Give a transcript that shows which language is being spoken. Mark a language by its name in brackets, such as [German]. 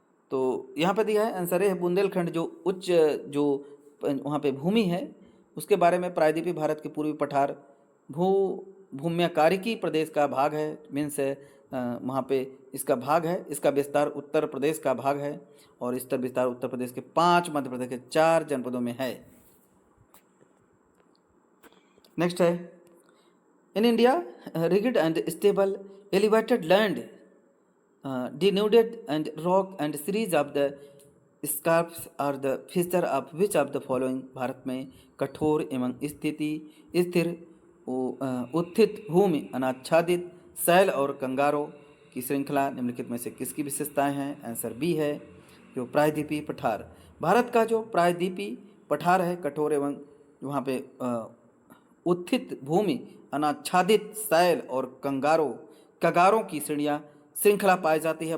[Hindi] तो यहाँ पे दिया है आंसर है बुंदेलखंड जो उच्च जो वहाँ पे भूमि है उसके बारे में। प्रायद्वीपीय भारत के पूर्वी पठार भूम्यकारिकी प्रदेश का भाग है, मीन्स वहाँ पे इसका भाग है। इसका विस्तार उत्तर प्रदेश का भाग है और इसका विस्तार उत्तर प्रदेश के 5, मध्य प्रदेश के 4 जनपदों में है। नेक्स्ट है [English] In India rigid and stable elevated land denuded and rock and series of the scarps are the feature of which of the following। [Hindi] Bharat में कठोर एवं स्थिर उत्थित भूमि अनाच्छादित शैल और कंगारों की श्रृंखला निम्नलिखित में से किसकी विशेषताएं हैं? आंसर बी है जो प्रायद्वीपीय पठार। भारत का जो प्रायद्वीपीय पठार है कठोर एवं वहाँ पे उत्थित भूमि अनाच्छादित शैल और कगारों की श्रृंखला पाई जाती है।